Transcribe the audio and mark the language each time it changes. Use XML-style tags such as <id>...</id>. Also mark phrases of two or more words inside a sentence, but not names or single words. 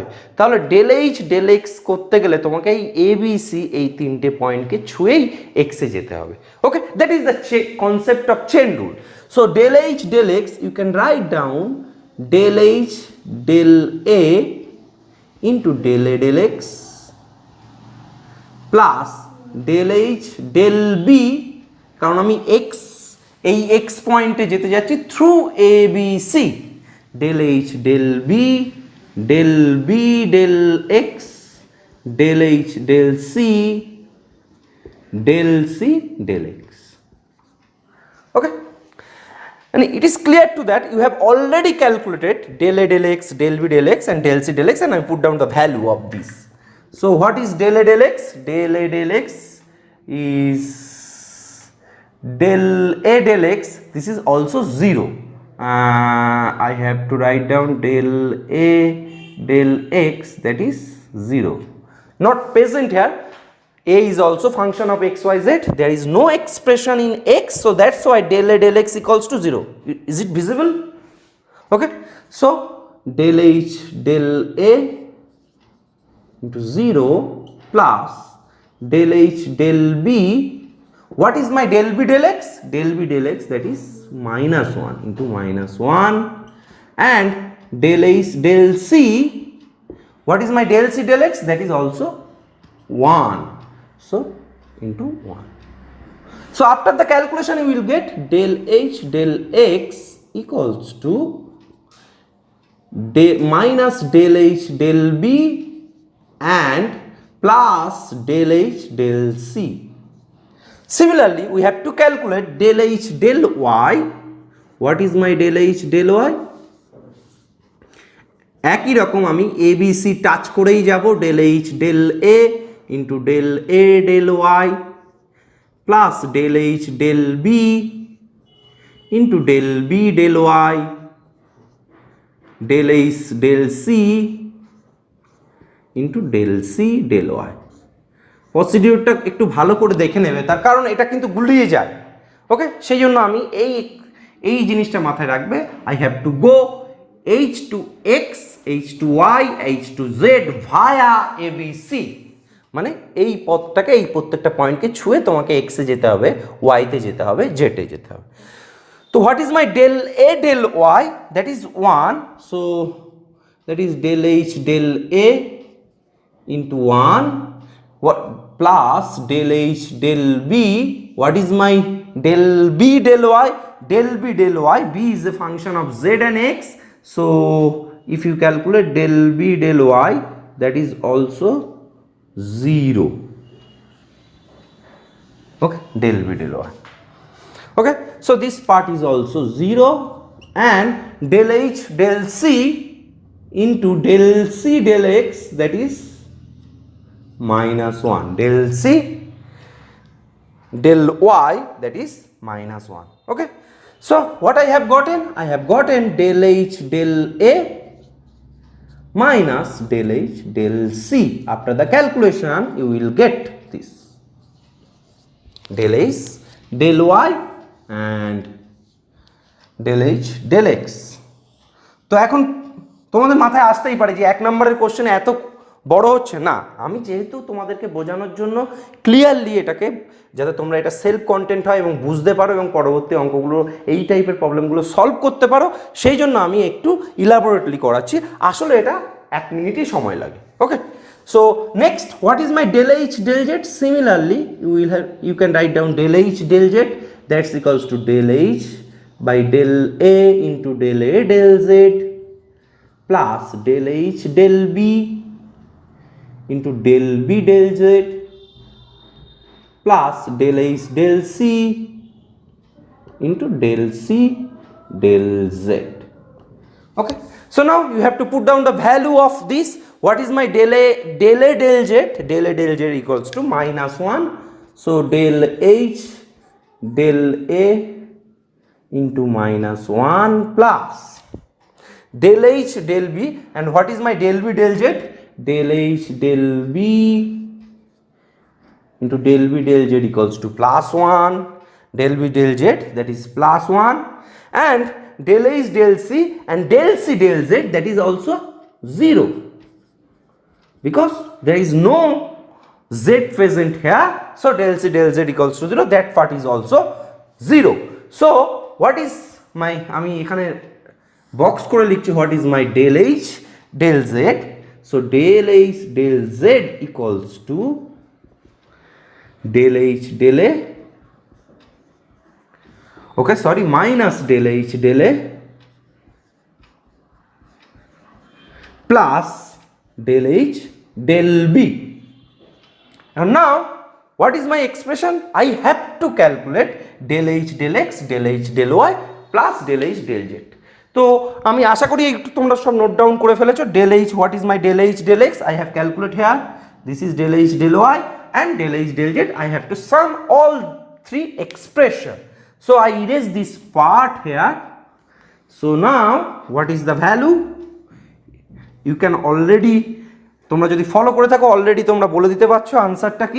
<bn>তাহলে</bn> <en>del H del x</en> <bn>করতে গেলে তোমাকে এই এ বি সি এই তিনটে পয়েন্টকে ছুঁয়েই এক্সে যেতে হবে।</bn> <en>Okay, that is the concept of chain rule. so del H del x you can write down del H del A into del A del x প্লাস del H del B,</en> <bn>কারণ আমি এই x পয়েন্টে যেতে যাচ্ছি</bn> <en>through A B C, del H del B del B del x del H del C del C del x. Okay, and it is clear to that you have already calculated del A del x del B del x and del C del x, and I put down the value of this. So what is del A del x? Del A del x is del A del x, this is also 0. I have to write down del A del x, that is 0. Not present here. A is also function of x, y, z. There is no expression in x, so that's why del A del x equals to 0. Is it visible? Okay. So del H del A into 0 plus del H del B. What is my del B del x? Del B del x, that is minus 1 into minus 1, and del H del C. What is my del C del x? That is also 1. So into 1. So after the calculation you will get del H del x equals to minus del H del B and plus del H del C. Similarly, we have to calculate del H del y. What is my del H del y?</en> <bn>একই রকম আমি এ বি সি টাচ করেই যাব,</bn> <en>del H del A into del A del y plus del H del B into del B del y del H del C into del C del y.</en> <bn>প্রসিডিউরটা একটু ভালো করে দেখে নেবে, তার কারণ এটা কিন্তু গুলিয়ে যায়। ওকে, সেই জন্য আমি এই জিনিসটা মাথায় রাখবে।</bn> <en>I have to go H to x, H to y, H to z via ABC,</en> <bn>মানে এই পথটাকে, এই প্রত্যেকটা পয়েন্টকে ছুঁয়ে তোমাকে x এ যেতে হবে, y তে যেতে হবে, z এ যেতে হবে।</bn> <en>তো what is my del A del y? That is 1. So that is del H del A into 1. What plus del H del B? What is my del B del y? Del B del y, B is a function of z and x. So if you calculate del B del y, that is also 0. Okay, del B del y. Okay, so this part is also 0, and del H del C into del C del x, that is minus 1. Del C del y, that is minus 1. Okay, so what I have gotten? I have gotten del H del A minus del H del C. After the calculation you will get this del H del y and del H del x.</en> <bn>তো এখন তোমাদের মাথায় আসতেই পারে যে এক নম্বরের কোশ্চেন এত বড় হচ্ছে না। আমি যেহেতু তোমাদেরকে বোঝানোর জন্য ক্লিয়ারলি এটাকে, যাতে তোমরা এটা</bn> <en>self content</en> <bn>হয় এবং বুঝতে পারো এবং পরবর্তী অঙ্কগুলো এই টাইপের প্রবলেমগুলো সলভ করতে পারো, সেই জন্য আমি একটু ইলাবোরেটলি করাচ্ছি। আসলে এটা 1 মিনিটই সময় লাগে। ওকে,</bn> <en>so next, what is my del H del z? Similarly you can write down del H del z, that's equals to del H by del A into del A del z plus del H del B into del B del z plus del H del C into del C del z. Okay, so now you have to put down the value of this. What is my del A del z? Del A del z equals to minus 1. So del H del A into minus 1 plus del H del B, and what is my del B del z? Del H del B into del B del z equals to plus 1. Del B del z, that is plus 1, and del H del C and del C del z, that is also 0, because there is no z present here. So del C del z equals to 0, that part is also 0. So what is my,</en> <bn>আমি এখানে বক্স করে লিখছি</bn> <en>what is my del H del z. So del H del Z equals to del H del A, okay, sorry, minus del H del A plus del H del B. And now what is my expression? I have to calculate del H del X del H del Y plus del H del Z.</en> <bn>তো আমি আশা করি একটু তোমরা সব</bn> <en>note down</en> <bn>করে ফেলেছো।</bn> <en>del H, what is my del H del X? I have calculate here. This is del H del Y and del H del Z. I have to sum all three expression. So I erase this part here. So now what is the value? You can already,</en> <bn>তোমরা যদি ফলো করে থাকো অলরেডি তোমরা বলে দিতে পারছো আনসারটা কি।</bn>